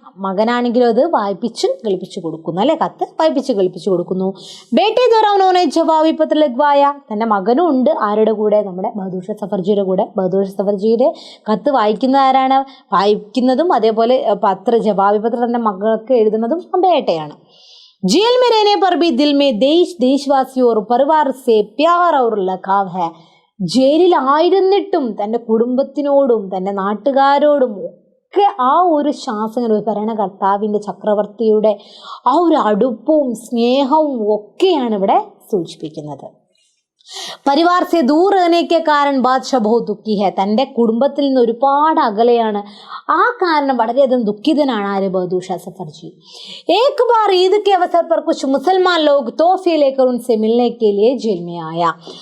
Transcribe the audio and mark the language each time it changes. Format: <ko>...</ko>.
<ml>മകനാണെങ്കിലും അത് വായിപ്പിച്ച് കളിപ്പിച്ചു കൊടുക്കുന്നു അല്ലെ. കത്ത് വായിപ്പിച്ച് കളിപ്പിച്ചു കൊടുക്കുന്നു.</ml> <hi>ബേട്ടി ദ്വാരാ ജവാബി പത്ര ലഗ്വായ.</hi> <ml>തൻ്റെ മകനും ഉണ്ട്. ആരുടെ കൂടെ? നമ്മുടെ ബഹദൂർ ഷാ സഫർജിയുടെ കൂടെ. ബഹദൂർ ഷാ സഫർജിയുടെ കത്ത് വായിക്കുന്ന ആരാണ്? വായിക്കുന്നതും അതേപോലെ ജവാബി പത്ര തൻ്റെ മകൾക്ക് എഴുതുന്നതും ബേട്ടയാണ്.</ml> <hi>जेल में रहने पर भी दिल में देशवासियों और परिवार से प्यार और लगाव है.</hi> <ml>ജയിലിലായിരുന്നിട്ടും തൻ്റെ കുടുംബത്തിനോടും തൻ്റെ നാട്ടുകാരോടും ഒക്കെ ആ ഒരു ശാസന, ഭരണകർത്താവിൻ്റെ ചക്രവർത്തിയുടെ ആ ഒരു അടുപ്പവും സ്നേഹവും ഒക്കെയാണ് ഇവിടെ സൂചിപ്പിക്കുന്നത്.</ml> <hi>പരിവാർ സെ ദൂർ रहने के कारण ബാദ്ഷാ बहुत दुखी है.</hi> <ml>തൻ്റെ കുടുംബത്തിൽ നിന്ന് ഒരുപാട് അകലെയാണ്. ആ കാരണം വളരെയധികം ദുഃഖിതനാണ് ആര്, ബഹദൂർ ഷാ സഫർജി.</ml> <hi>एक बार ईद के अवसर पर कुछ मुसलमान लोग तोहफे लेकर उनसे मिलने के लिए जेल में आया.</hi>